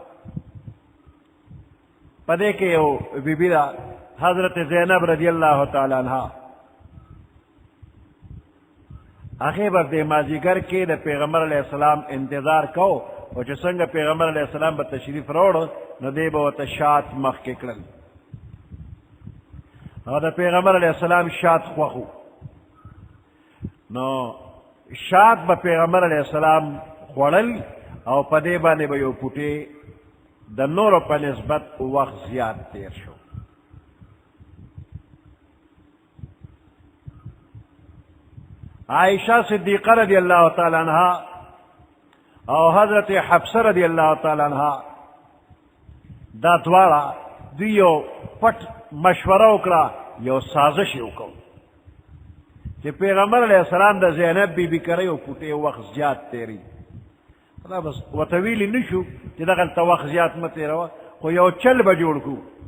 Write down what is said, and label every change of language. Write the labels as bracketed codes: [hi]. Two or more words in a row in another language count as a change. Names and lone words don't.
[ps] په دې کې یو بیبي ده حضرت زینب [ar] رضی الله تعالی عنها، [ps] هغې به د مازیګر کې د پیغمبر [ar] علیه السلام [ps] انتظار کو، او چې څنګه پیغمبر [ar] علیه السلام [ps] به تشریف راوړ نو دی به ورته شات مخکې کړل، او د پیغمبر [ar] علیه السلام [ps] شات خوښ و. نو شات به پیغمبر [ar] علیه السلام [ps] خوړل، او په دې باندې به یو پوټې د نورو په نسبت وخت زیات تیر شو. عائشہ صدیقہ [ar] رضی اللہ تعالی عنہ [ps] او حضرت حفصہ [ar] رضی اللہ تعالی عنہ [ps] دا دواړه دوی یو پټ مشوره وکړه، یو سازش یې وکړ چې پیغمبر [ar] علیه السلام [ps] د زینب بیبي کره یو پوټې وخت زیات تیری، دا بس ورته ویلي نه شو چې دغلته وخت زیات مه تېروه، خو یو چل به جوړ کړو،